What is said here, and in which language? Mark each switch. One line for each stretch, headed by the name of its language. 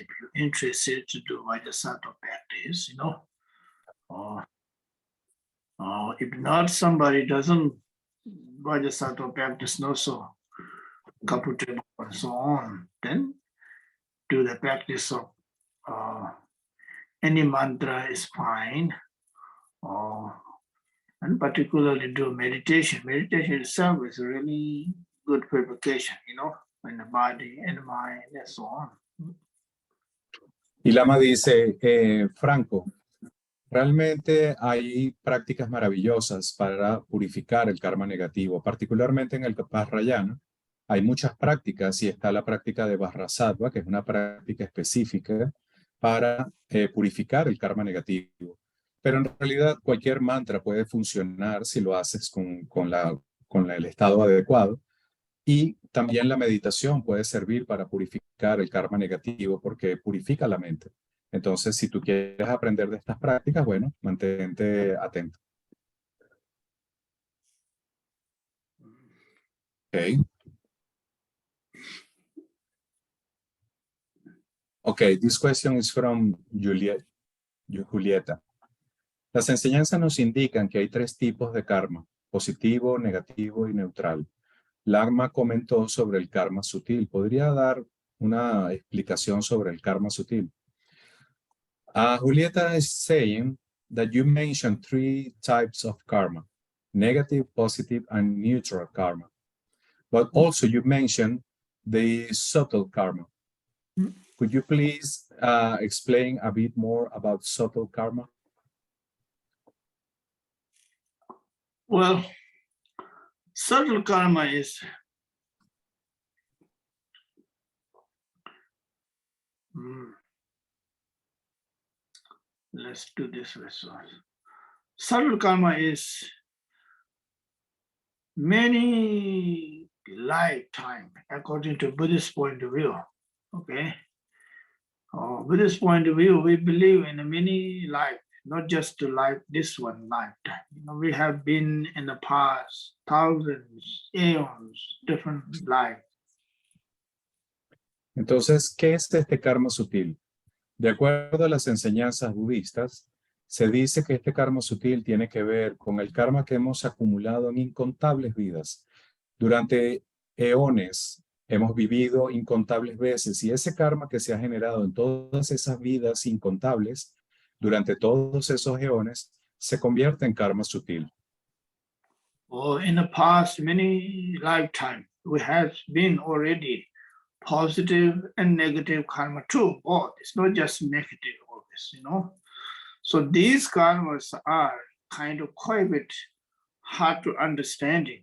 English: If you're interested to do Vajrasattva practice, or if not, somebody doesn't Vajrasattva practice, not so comfortable and so on, then do the practice of any mantra is fine, and particularly do meditation. Meditation itself is really good purification, in the body and the mind and so on.
Spanish: Y Lama dice, Franco, realmente hay prácticas maravillosas para purificar el karma negativo, particularmente en el Vajrayana. Hay muchas prácticas y está la práctica de Vajrasattva, que es una práctica específica para purificar el karma negativo. Pero en realidad cualquier mantra puede funcionar si lo haces con el estado adecuado. Y también la meditación puede servir para purificar el karma negativo porque purifica la mente. Entonces, si tú quieres aprender de estas prácticas, bueno, mantente atento.
English: Okay. Okay, this question is from Julieta.
Spanish: Las enseñanzas nos indican que hay 3 tipos de karma: positivo, negativo y neutral. Lama comentó sobre el karma sutil. ¿Podría dar una explicación sobre el karma sutil?
English: Julieta is saying that you mentioned 3 types of karma: negative, positive, and neutral karma. But also you mentioned the subtle karma. Could you please explain a bit more about subtle karma? Well, subtle karma is let's do this result. Subtle karma is many lifetime, according to Buddhist point of view. Okay. Buddhist point of view, we believe in a many life, not just to life, this one lifetime. We have been in the past thousands, aeons, different lives.
Spanish: Entonces, ¿qué es este karma sutil? De acuerdo a las enseñanzas budistas, se dice que este karma sutil tiene que ver con el karma que hemos acumulado en incontables vidas. Durante eones hemos vivido incontables veces y ese karma que se ha generado en todas esas vidas incontables, durante todos esos eones, se convierte en karma sutil.
English: In the past many lifetimes, we have been already positive and negative karma too, both. It's not just negative always, So these karmas are kind of quite a bit hard to understanding.